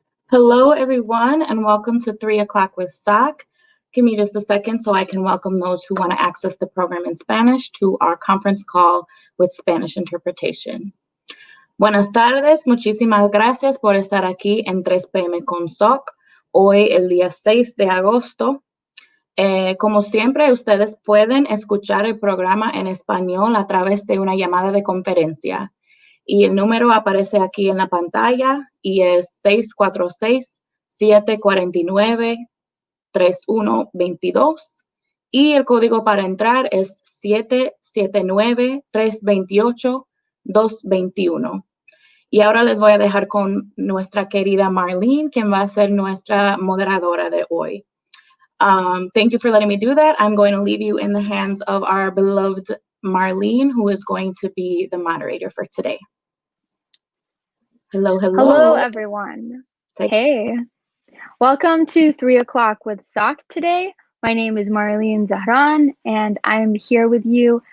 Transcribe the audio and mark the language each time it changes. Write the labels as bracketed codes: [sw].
[en] Hello, everyone, and welcome to 3 o'clock with SOC. Give me just a second so I can welcome those who want to access the program in Spanish to our conference call with Spanish interpretation. [es] Buenas tardes, muchísimas gracias por estar aquí en 3 p.m. con SOC, hoy el día 6 de agosto. Como siempre, ustedes pueden escuchar el programa en español a través de una llamada de conferencia. Y el número aparece aquí en la pantalla y es 646-749-3122. Y el código para entrar es 779-328-221. Y ahora les voy a dejar con nuestra querida Marlene, quien va a ser nuestra moderadora de hoy. [en] Thank you for letting me do that. I'm going to leave you in the hands of our beloved Marlene, who is going to be the moderator for today. Hello. Hello, everyone. Hey. Welcome to 3 o'clock with SOC today. My name is Marlene Zahran, and I'm here with you.